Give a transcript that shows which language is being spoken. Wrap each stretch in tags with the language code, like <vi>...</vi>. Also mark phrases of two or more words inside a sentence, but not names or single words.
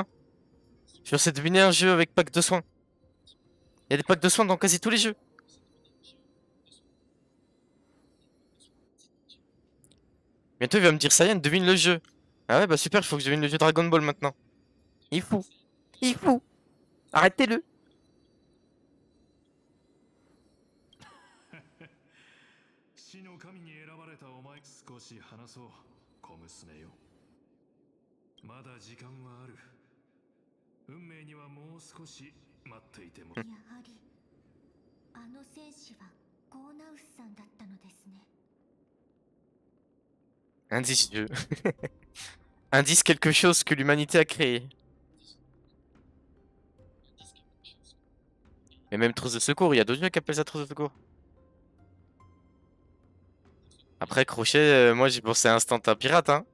<fr>Je vais deviner un jeu avec pack de soins. Il y a des packs de soins dans quasi tous les jeux. Bientôt il va me dire Saiyan, devine le jeu. Ah ouais bah super, il faut que je devine le jeu Dragon Ball maintenant. Il faut. Il faut. Arrêtez-le.</fr> <ja>死の神に選ばれたお前、少し話そう、小娘よ。まだ時間はある。運命にはもう少し待っていても。やはりあの戦士はゴーナウスさんだったのですね。</ja> <fr>Indice jeu. Indice quelque chose que l'humanité a créé. Et même trousse de secours, il y a d'autres jeux qui appellent ça trousse de secours. Après crochet, moi j'ai pensé à Instant à pirate hein.</fr>